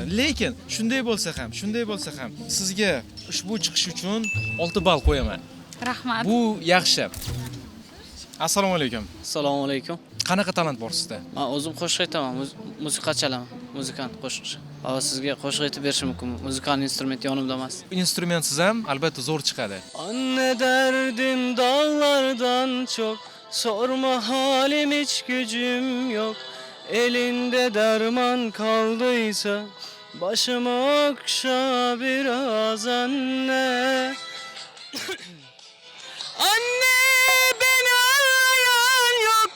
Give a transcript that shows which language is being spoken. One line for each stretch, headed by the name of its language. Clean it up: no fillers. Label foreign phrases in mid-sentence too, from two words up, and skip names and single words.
Uzbek: Lekin shunday bo'lsa ham sizga ushbu chiqish uchun 6 ball qo'yaman. Rahmat. Bu yaxshi. Assalomu alaykum. Assalomu alaykum. Qanaqa talant bor sizda? Men o'zim qo'shiq aytaman, musiqa chalaman, muzikant qo'shiqchi. Hozir sizga qo'shiq aytib berishim mumkin. Muzikal instrument yonimda emas. Instrumentsiz ham albatta zo'r chiqadi.
Turkish: Anne derdim dağlardan çok, sorma halim hiç gücüm yok. Elinde derman kaldıysa, başımı okşa biraz anne. Anne beni arayan